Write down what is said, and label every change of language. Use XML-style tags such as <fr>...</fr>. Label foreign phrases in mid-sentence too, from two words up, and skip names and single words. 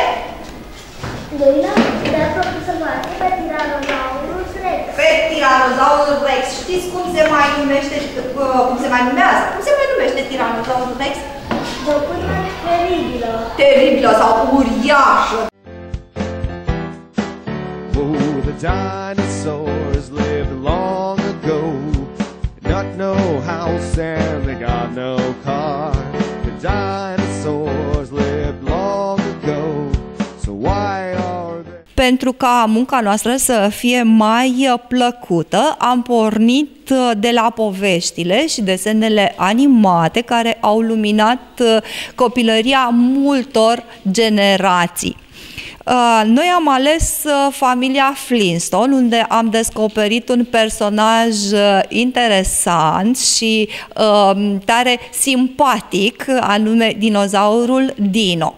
<ro>Ne-am propus să-l facem pe Tyrannosaurus Rex. Pe Tyrannosaurus Rex. Știți cum se mai numește, cum se mai numează? Cum se mai numește Tyrannosaurus Rex? Dopână teribilă. Teribilă sau uriașă.</ro> <en>Oh, the dinosaurs lived long ago. Not no house and they got no car. The dinosaurs lived long ago. So why are they...</en> <ro>Pentru ca munca noastră să fie mai plăcută, am pornit de la poveștile și desenele animate care au luminat copilăria multor generații. Noi am ales familia Flintstone, unde am descoperit un personaj interesant și tare simpatic, anume dinozaurul Dino.</ro>